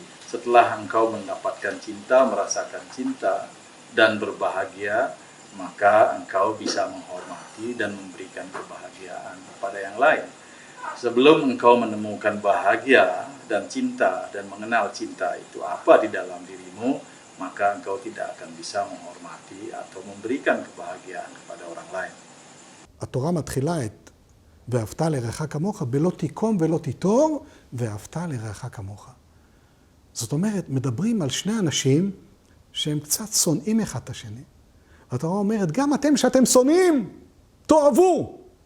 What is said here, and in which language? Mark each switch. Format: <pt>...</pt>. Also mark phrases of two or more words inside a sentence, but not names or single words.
<id>Setelah engkau mendapatkan cinta, merasakan cinta, dan berbahagia, maka engkau bisa menghormati dan memberikan kebahagiaan kepada yang lain. Sebelum engkau menemukan bahagia dan cinta dan mengenal cinta itu apa di dalam dirimu, maka engkau tidak akan bisa menghormati atau memberikan kebahagiaan kepada orang lain.</id> <he>התורה מתחילה את ואהבת לרעך כמוך בלא תיקום ולא תיטור ואהבת לרעך כמוך. זאת אומרת, מדברים על שני אנשים שהם קצת שונאים אחד את השני. התורה אומרת, גם אתם שאתם שונאים, תאהבו.</he>